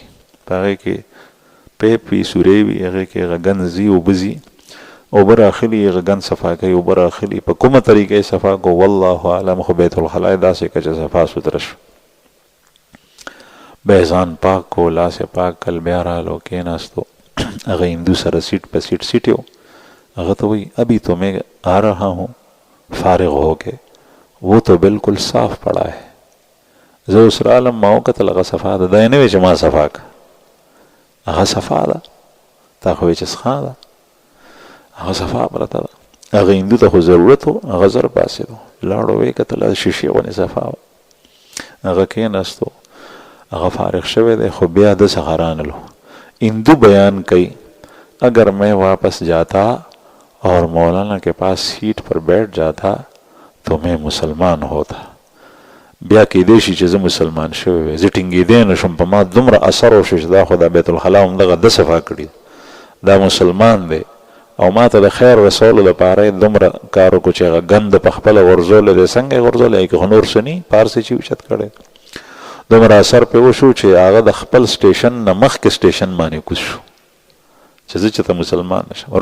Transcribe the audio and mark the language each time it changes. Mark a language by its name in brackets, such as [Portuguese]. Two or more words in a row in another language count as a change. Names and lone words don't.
[Pashto] په هغې کې پیپ وي، سورې وي، هغې کې هغه ګند ځي، اوبه ځي، اوبه راخلي، هغه ګند صفا کوي. اوبه راخلي په کومه طریقې صفا کو والله اعلم، خو بیت الخلا یې داسې که چې صفا سوتره شو. بیا ځان پاک کو، لاس یې پاک کل، بیا رالو کېناستو. هغه هندو سره سیټ په سیټ سیټ یو. هغه ته وایي [Urdu] ابھی تو میں آ رہا ہوں فارغ ہو کے، وہ تو بالکل صاف پڑا ہے. [Pashto] زه اوس رالم ما وکتل هغه صفا ده. دا یې نه وی چې ما صفا که، هغه صفا ده. تا خو وی چې څښا ده، هغه صفا پرته ده. هغه هندو ته خو ضرورت و، هغه زر پاسېدو، لاړو ویې کتل شیشې غوندې صفا وه. هغه کېناستو، هغه فارغ شوی دی، خو بیا ده څخه رانلو. [Urdu] ہندو بیان کئی اگر میں واپس جاتا اور مولانا کے پاس سیٹ پر بیٹھ جاتا تو میں مسلمان ہوتا. [Pashto] بیا کېدی شي چې زه مسلمان شوی وی، زه ټینګېدی نه شم، په ما دومره اثر وشو چې دا خو دا بیت الخلا همدغه ده صفا کړي، دا مسلمان دی او ما ته د خیر رسولو دپاره یې دومره کار وکړو چې هغه ګند په خپله غورځولی دی. څنګه یې غورځولی که خو نور څه ني، پارسې چې اوچت کړی. دومره اثر پې وشو چې هغه د خپل سټیشن نه مخکې سټیشن باندې کوز شو چې زه چې ته مسلمان نه شم.